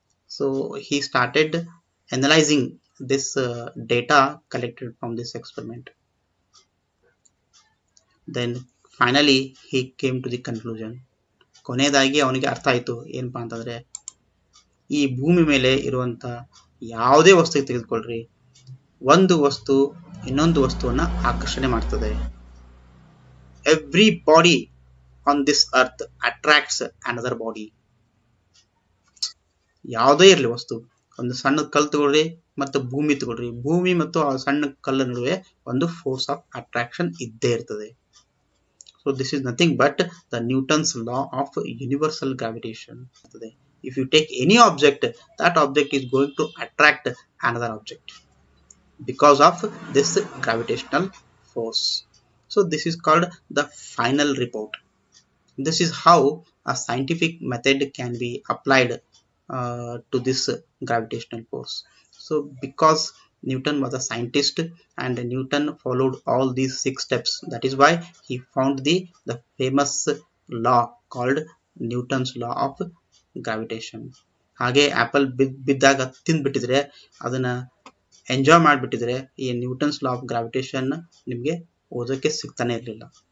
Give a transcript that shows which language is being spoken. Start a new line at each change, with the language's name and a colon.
English: So he started analyzing this data collected from this experiment. Then finally he came to the conclusion.
Kannada: ಕೊನೆಯದಾಗಿ ಅವನಿಗೆ ಅರ್ಥ ಆಯ್ತು ಏನಪ್ಪಾ ಅಂತಂದ್ರೆ, ಈ ಭೂಮಿ ಮೇಲೆ ಇರುವಂತ ಯಾವುದೇ ವಸ್ತು ತೆಗೆದುಕೊಳ್ಳ್ರಿ, ಒಂದು ವಸ್ತು ಇನ್ನೊಂದು ವಸ್ತುವನ್ನ ಆಕರ್ಷಣೆ ಮಾಡ್ತದೆ.
English: Every body on this earth attracts another body.
Kannada: ಯಾವುದೇ ಇರಲಿ ವಸ್ತು, ಒಂದು ಸಣ್ಣ ಕಲ್ಲು ತಗೊಳ್ರಿ ಮತ್ತು ಭೂಮಿ ತಗೊಳ್ರಿ, ಭೂಮಿ ಮತ್ತು ಆ ಸಣ್ಣ ಕಲ್ಲು ನಡುವೆ ಒಂದು ಫೋರ್ಸ್ ಆಫ್ ಅಟ್ರಾಕ್ಷನ್ ಇದ್ದೇ ಇರ್ತದೆ.
English: So this is nothing but the Newton's law of universal gravitation. If you take any object, that object is going to attract another object because of this gravitational force. So this is called the final report. This is how a scientific method can be applied to this gravitational force. So because Newton was a scientist and Newton followed all these 6 steps, that is why he found the famous law called Newton's law of gravitation.
Kannada: ಹಾಗೆ apple ಬಿದ್ದಾಗ ತಿಂದ್ಬಿಟ್ಟಿದ್ರೆ, ಅದನ್ನ enjoy ಮಾಡಿಬಿಟ್ಟಿದ್ರೆ, ಈ Newton's law of gravitation ನಿಮಗೆ ಓದೋಕ್ಕೆ ಸಿಗ್ತಾನೆ ಇರಲಿಲ್ಲ.